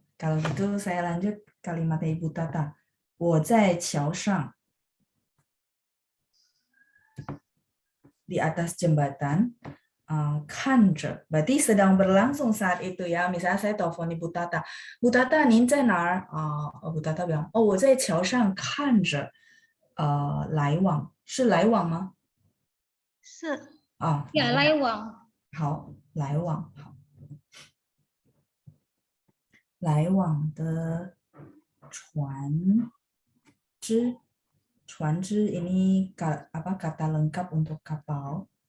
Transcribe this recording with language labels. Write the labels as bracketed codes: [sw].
[id] Kalau gitu saya lanjut kalimatnya Ibu Tata. [zh] 我在桥上 [id] di atas jembatan, 看着 berarti sedang berlangsung saat itu ya. Misalnya saya telepon Ibu Tata, Bu Tata, [zh] 您在哪儿? [id] Bu Tata bilang, [zh] 我在桥上看着来往，是来往吗？是。呀，来往。好，来往，好，来往的船只 [id] ini kata lengkap untuk kapal.